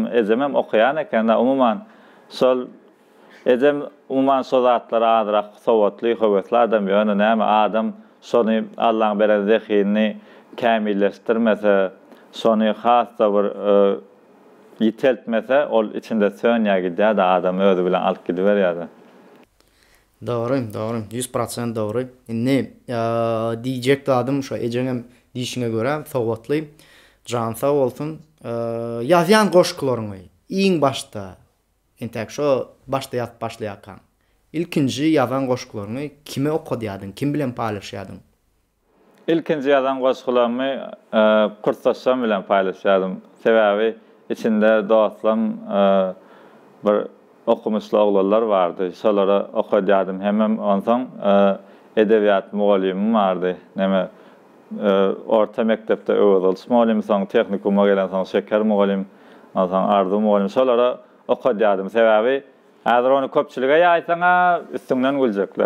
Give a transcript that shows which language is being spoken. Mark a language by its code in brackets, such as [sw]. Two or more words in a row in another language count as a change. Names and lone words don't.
[tk] Ejemem okuyan eken da umuman şol ejem umuman sozatlara adyrak sowatly, höwesli adam ýöne näme adam şonu Allahyň beren zehini kämilleşdirmese, şonu hassa bir yiteltmese, ol içinde söňýär gidýär da adam özü bilen alyp gidiberýär. [tr] Doğru, 100% doğru. [tk] Indi diyecek adım şu ejeňem diýişine göre sowatly, jan sag bolsun. Ýazýan goşklaryňy iň başda, entek şu başda ýazyp başlaýarkan. İlkinji ýazan goşklaryňy kime okudýardyn, kim bilen paýlaşýardyn? İlkinji ýazan goşklarymy kursaşam bilen paýlaşýardym. Sebäbi içinde dostlarım bir okumuşlu oğlanlar vardı. Şolara okudýardym. Hemem onsoň edebiýat mugallimim vardy. Näme orta mektepde öwrülmüş mugallim, soň tehnikuma gelen soň şeker mugallim, soň ardy mugallim. Şolara okudýardym. Sebäbi häzir onu köpçülige ýaýsaňa üstüňden güljekler.